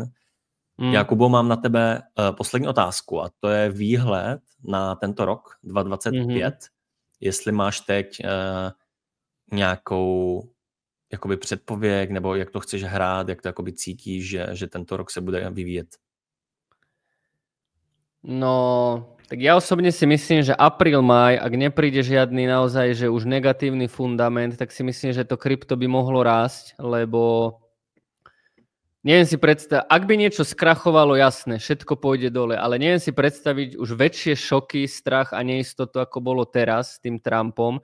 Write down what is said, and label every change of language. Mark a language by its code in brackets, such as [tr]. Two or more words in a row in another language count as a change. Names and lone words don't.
[cs] Jakubo, mám na tebe poslední otázku a to je výhled na tento rok 2025. Jestli máš teď nějakou jakoby předpověď nebo jak to chceš hrát, jak to jakoby cítíš, že tento rok se bude vyvíjet? [sk] No, tak ja osobne si myslím, že apríl, máj, ak nepríde žiadny naozaj, že už negatívny fundament, tak si myslím, že to krypto by mohlo rásť, lebo neviem si predstaviť, ak by niečo skrachovalo, jasné, všetko pôjde dole, ale neviem si predstaviť už väčšie šoky, strach a neistotu, ako bolo teraz s tým Trumpom.